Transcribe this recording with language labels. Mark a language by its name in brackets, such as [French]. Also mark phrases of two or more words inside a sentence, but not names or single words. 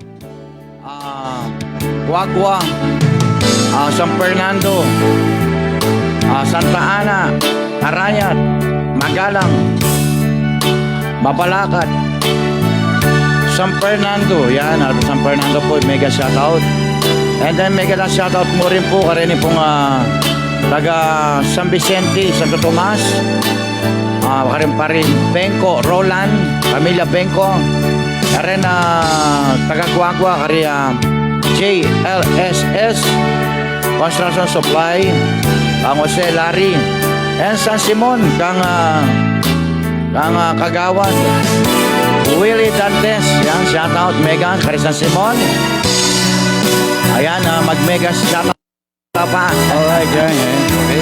[Pampanga] Guagua, San Fernando, Santa Ana, Arayat, Magalang, Mapalakad, San Fernando. Yan, San Fernando po, [English] mega shoutout. And then mega shoutout [Pampanga] mo rin po karin pong taga San Vicente, Santo Tomas, karin pa rin Benko, Roland, pamilya Benko, karin taga Guagua, karin JLSS Construction Supply, Jose Larry, and San Simon, kang Kagawan, Willie Dantes. Yan, [English] shoutout mega [Pampanga] kay San Simon. Ayan, mag-mega shoutout pa. [English] Alright, yan. Okay.